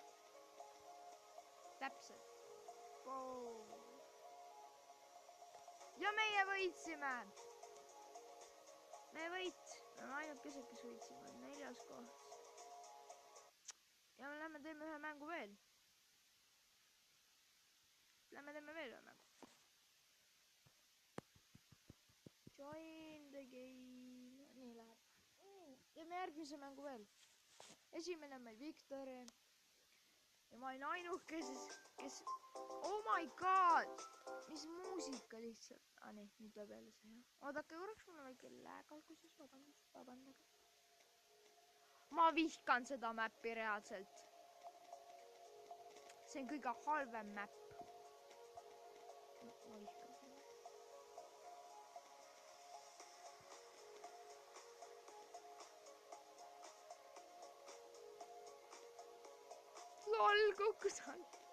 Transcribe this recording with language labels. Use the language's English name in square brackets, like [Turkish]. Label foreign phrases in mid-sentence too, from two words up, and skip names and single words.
[Estonian] Täpselt. Ja meie võitsime. Me võit. Me oleme ainukesed, kes võitsime. 4. koht. Ja me lähme teeme ühe mängu veel. Lähme teeme veel ühe mängu. [English] Join the game. [Estonian] Nii läheb. Teeme järgmise mängu veel. Esimene on meil Victory. Ja ma olin ainuke, kes... [English] Oh my god! [Estonian] Mis muusika lihtsalt. Nii, nüüd tuleb jälle see. Oodake korraks, mul on väike läägalguses. Vabandage. Ma vihkan seda mäppi reaalselt. See on kõige halvem mäpp. Ma vihkan seda. LOL, kukkus all.